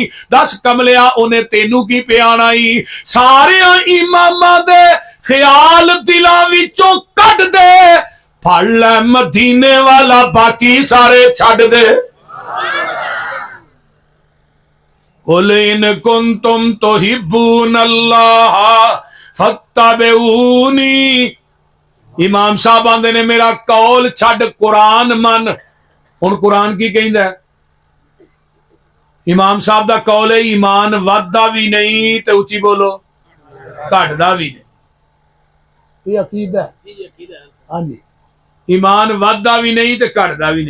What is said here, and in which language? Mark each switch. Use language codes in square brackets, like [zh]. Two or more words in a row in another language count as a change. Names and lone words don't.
[pa] دس کملیا انہیں تینو کی پیا ہی؟ سارے اماما دے خیال دلاں وچوں کڈھ دے، پھڑ لے مدینے والا باقی سارے چھڈ دے. [ar] قل إن كنتم تحبون الله فاتبعوني. [pa] امام صاحب آندے نے میرا قول چھڈ قرآن من. ہن قرآن کی کہندا ہے? امام صاحب دا قول ہے ایمان ودھدا بھی نہیں تے اچی بولو گھٹدا بھی نہیں. یہ عقیدہ ہے. ہاں جی، ایمان ودھدا بھی نہیں تے گھٹدا بھی نہیں.